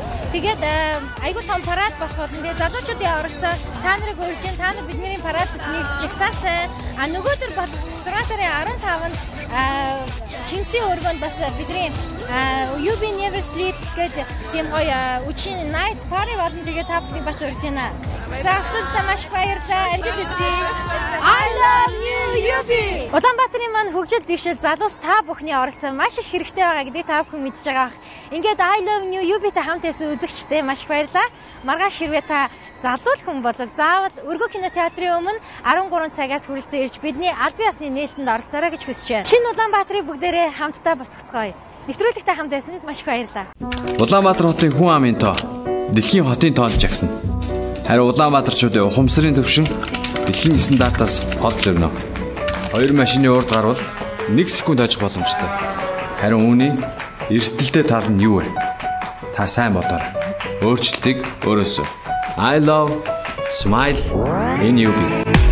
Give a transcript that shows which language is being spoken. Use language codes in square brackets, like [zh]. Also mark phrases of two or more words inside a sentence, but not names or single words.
[mn] Тэгээд айгүй том парад болох болно. Тэгээд залуучуудын оролцоо та нарыг урьж ин та нар бидний парадд нэгдэж ихсаасай. Нөгөөдөр болох 6 сарын 15-нд Чингисийн өргөнд бас бидний UB Never Sleep гэдэг тийм гоё үчийн [en] night party [mn] болно. Тэгээд та бүхний бас урьж байна. За октодтой маш баярлалаа. Амжилт хүсье. I love New UB. Улаанбаатарын маань хөгжил дэвшил залуус та бүхний оролцоо маш их хэрэгтэй байгаа гэдгийг та бүхэн мэдж байгаа. Ингээд I love New UB-тэй хамт байсан үзэгчтэй маш их баярлалаа. Маргааш хэрвээ та залуу хүн бол заавал өргөө кинотеатрын өмнө 13 цагаас хүрэлцэн ирж бидний албан ёсны нээлтэнд оролцоорой гэж хүсэж байна. Шинэ Улаанбаатарыг бүгдээрээ хамтдаа босгоцгоё. Нэвтрүүлэгтээ хамт байсанд маш их баярлалаа. Улаанбаатар хотын хүн амын тоо дэлхийн хотын тоонд жагсана. Харин Улаанбаатарчуудын ухамсарын төвшин дэлхийн стандартаас хол зөрнө. 2 машины урд гарвал 1 секунд хожих боломжтой. Харин үүний эрсдэлтэй тал нь юу вэ? Та сайн бодоорой. Өөрчлөлтийг өөрөөсөө. [en] I love smile in UB.